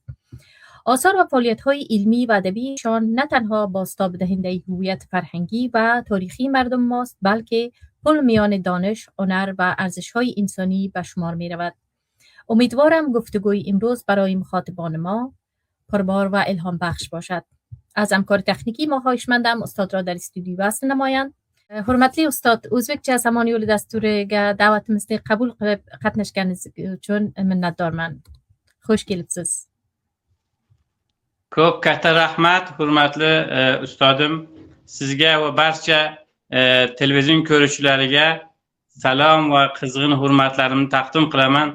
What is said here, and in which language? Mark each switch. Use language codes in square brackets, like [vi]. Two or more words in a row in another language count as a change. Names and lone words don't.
[fa] آثار و فعالیت‌های علمی و ادبیشان نه تنها بازتاب دهنده هویت فرهنگی و تاریخی مردم ماست، بلکه پل میان دانش، هنر و ارزش‌های انسانی به شمار می‌رود. امیدوارم گفتگوی امروز برای مخاطبان ما پربار و الهام بخش باشد. از همکار تکنیکی ما خواهشمندم استاد را در استودیو وصل نمایند. [uz] Hurmatli ustod, o'zbekcha Somon yo'li dasturiga da'vatimizni qabul qilib qatnashganingiz uchun minnatdorman. Xush kelibsiz. Ko'p katta rahmat, hurmatli ustodim. Sizga va barcha televizion ko'ruvchilariga salom va qizg'in hurmatlarimni taqdim qilaman.